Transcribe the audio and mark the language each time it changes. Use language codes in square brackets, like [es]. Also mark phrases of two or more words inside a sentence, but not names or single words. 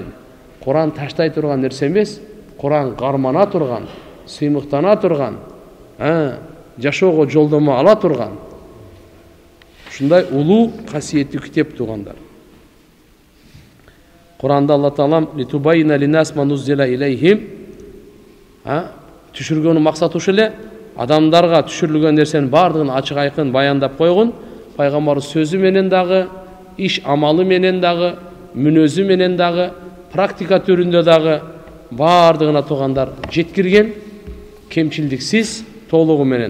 [ky] Кур'ан таштай турган нерсе эмес, Кур'ан кармана турган, сыймыктана турган, жашоого жолдомо ала турган. Ушундай улуу касиеттүү китеп тугандар. Кур'анда Алла Таалам [ar] لتبين للناس ما نزل إليهم, [ky] түшүргөнүн максаты ушул эле, адамдарга түшүрүлгөн нерсенин бардыгын ачык айкын баяндап койгон. Пайгамбар сөзү менен дагы, иш амалы менен дагы, мүнөзү менен дагы, практика түрүндө дагы бардыгына тугандар жеткирген, кемчилдиксиз, толугу менен.